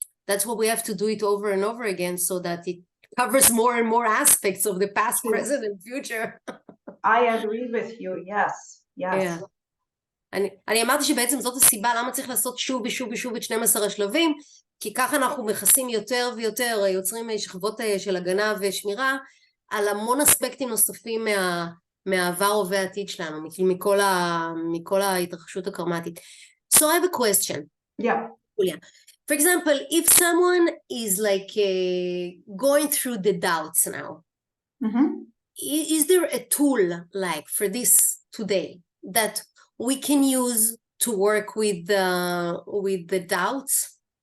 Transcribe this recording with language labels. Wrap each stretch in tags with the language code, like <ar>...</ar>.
<en>That's what we have to do it over and over again so that it covers more and more aspects of the past, present, and future. I agree with you, yes, yes. Yeah.</en> <he>אני אמרתי שבעצם זאת הסיבה למה צריך לעשות שוב ושוב ושוב את 12 השלבים, כי ככה אנחנו מכסים יותר ויותר, יוצרים שכבות של הגנה ושמירה, על המון אספקטים נוספים מהעבר הווה העתיד שלנו, מכל ההתרחשות הקרמטית.</he> <en>So I have a question. Yeah. Julia. For example, if someone is like going through the doubts now, is there a tool like for this today that we can use to work with the doubts?</en>